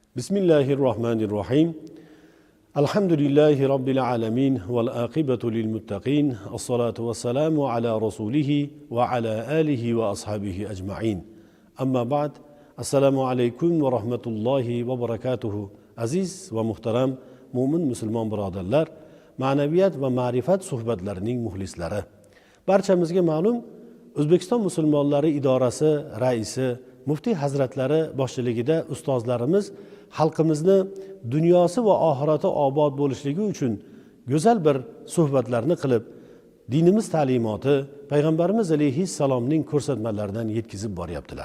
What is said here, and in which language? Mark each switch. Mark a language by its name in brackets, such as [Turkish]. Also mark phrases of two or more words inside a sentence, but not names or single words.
[Arabic] بسم الله الرحمن الرحيم. الحمد لله رب العالمين. والعاقبة للمتقين. الصلاة والسلام على رسوله وعلى آله وأصحابه أجمعين. أما بعد. السلام عليكم ورحمة الله وبركاته. [Uzbek] Aziz ve muhterem mo'min musulmon birodarlar, ma'naviyat va ma'rifat suhbatlarining muxlislari. Barchamizga ma'lum, O'zbekiston musulmonlari idorasi raisi Muftiy hazratlari boshchiligida ustozlarimiz xalqimizni dunyosi va oxirati obod bo'lishligi uchun go'zal bir suhbatlarni qilib, dinimiz ta'limoti, payg'ambarimiz alayhissalomning ko'rsatmalaridan yetkazib boryaptilar.